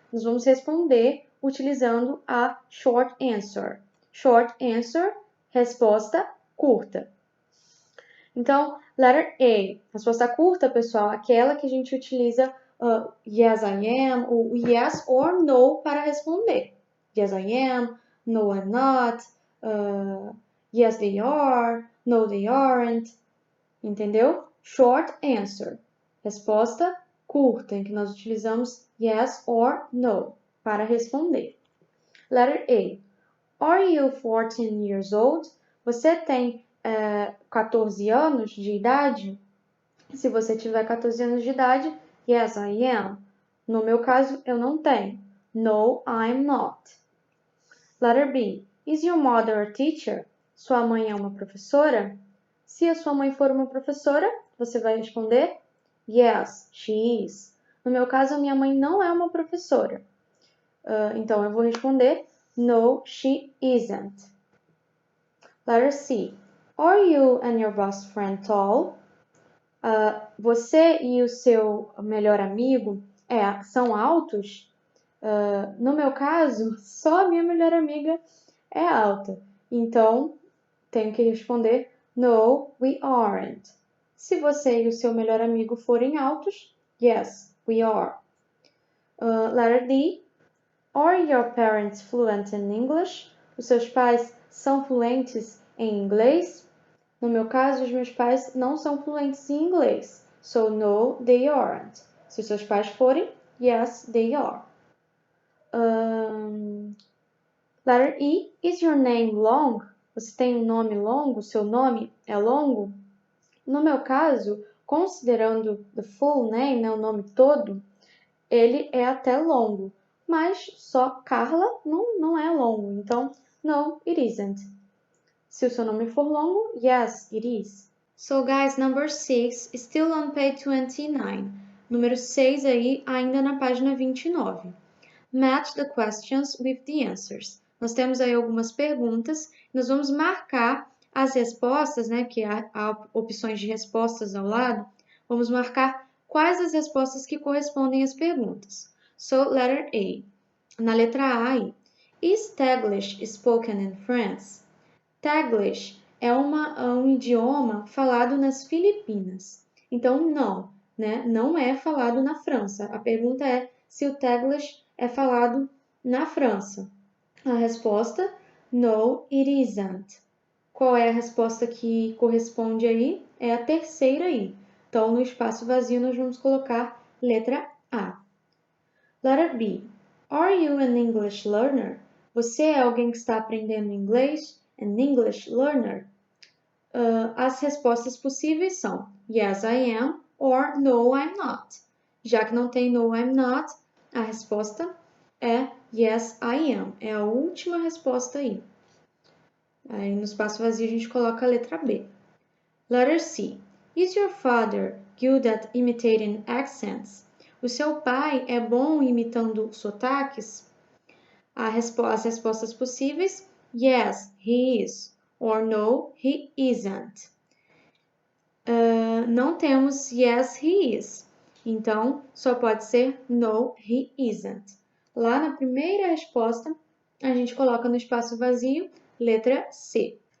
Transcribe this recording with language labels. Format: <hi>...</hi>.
<pt>nós vamos responder utilizando a short answer. Short answer, resposta curta. Então, letter A, resposta curta, pessoal, aquela que a gente utiliza</pt> <en>yes, I am,</en> <pt>ou</pt> <en>yes or no</en> <pt>para responder.</pt> <en>Yes, I am, no, I'm not, yes, they are, no, they aren't.</en> <pt>Entendeu? Short answer, resposta curta, em que nós utilizamos</pt> <en>yes or no</en> <pt>para responder. Letter A.</pt> <en>Are you 14 years old?</en> <pt>Você tem 14 anos de idade? Se você tiver 14 anos de idade,</pt> <en>yes, I am.</en> <pt>No meu caso, eu não tenho.</pt> <en>No, I'm not. Letter B. Is your mother a teacher?</en> <pt>Sua mãe é uma professora? Se a sua mãe for uma professora, você vai responder</pt> <en>yes, she is.</en> <pt>No meu caso, a minha mãe não é uma professora. Então, eu vou responder</pt> <en>no, she isn't. Letter C. Are you and your best friend tall?</en> <pt>Você e o seu melhor amigo são altos? No meu caso, só a minha melhor amiga é alta. Então, tenho que responder</pt> <en>no, we aren't.</en> <pt>Se você e o seu melhor amigo forem altos,</pt> <en>yes, we are. Letter D. Are your parents fluent in English?</en> <pt>Os seus pais são fluentes em inglês? No meu caso, os meus pais não são fluentes em inglês.</pt> <en>So, no, they aren't.</en> <pt>Se os seus pais forem,</pt> <en>yes, they are. Letter E. Is your name long?</en> <pt>Você tem um nome longo? Seu nome é longo? No meu caso, considerando</pt> <en>the full name,</en> <pt>né, o nome todo, ele é até longo. Mas só Carla não é longo. Então,</pt> <en>no, it isn't.</en> <pt>Se o seu nome for longo,</pt> <en>yes, it is. So, guys, number 6, still on page 29.</en> <pt>Número 6 aí, ainda na página 29.</pt> <en>Match the questions with the answers.</en> <pt>Nós temos aí algumas perguntas. Nós vamos marcar as respostas, né, que há opções de respostas ao lado. Vamos marcar quais as respostas que correspondem às perguntas.</pt> <en>So, letter A.</en> <pt>Na letra A aí.</pt> <en>Is Taglish spoken in France?</en> <pt>Taglish é um idioma falado nas Filipinas. Então, não, né? Não é falado na França. A pergunta é se o Taglish é falado na França. A resposta,</pt> <en>no, it isn't.</en> <pt>Qual é a resposta que corresponde aí? É a terceira aí. Então, no espaço vazio, nós vamos colocar letra A.</pt> <en>Letter B. Are you an English learner?</en> <pt>Você é alguém que está aprendendo inglês?</pt> <en>An English learner?</en> <pt>As respostas possíveis são</pt> <en>yes, I am or no, I'm not.</en> <pt>Já que não tem</pt> <en>no, I'm not,</en> <pt>a resposta é</pt> <en>yes, I am.</en> <pt>É a última resposta aí. Aí no espaço vazio a gente coloca a letra B.</pt> <en>Letter C. Is your father good at imitating accents?</en> <pt>O seu pai é bom imitando sotaques? As respostas possíveis,</pt> <en>yes, he is, or no, he isn't.</en> <pt>Não temos</pt> <en>yes, he is.</en> <pt>Então, só pode ser</pt> <en>no, he isn't.</en> <pt>Lá na primeira resposta, a gente coloca no espaço vazio, letra C.</pt>